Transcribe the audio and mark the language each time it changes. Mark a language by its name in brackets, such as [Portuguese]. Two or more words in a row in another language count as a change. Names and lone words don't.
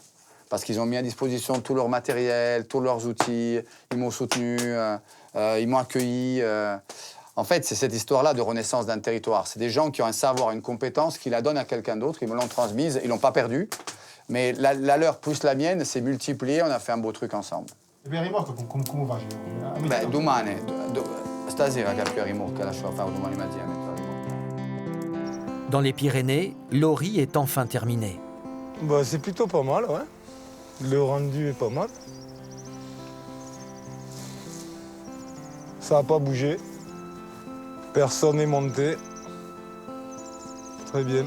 [French] Parce qu'ils ont mis à disposition tout leur matériel, tous leurs outils, ils m'ont soutenu, ils m'ont accueilli. En fait, c'est cette histoire-là de renaissance d'un territoire. C'est des gens qui ont un savoir, une compétence, qui la donnent à quelqu'un d'autre, ils me l'ont transmise, ils ne l'ont pas perdue. Mais la leur plus la mienne s'est multipliée, on a fait un beau truc ensemble. [Italian] Domani, stasera che più rimorca, lascio fare domani mattina. [French] Dans les Pyrénées, l'Ori est enfin terminé. C'est plutôt pas mal, ouais. Le rendu est pas mal. Ça n'a pas bougé. Personne n'est monté. Très bien.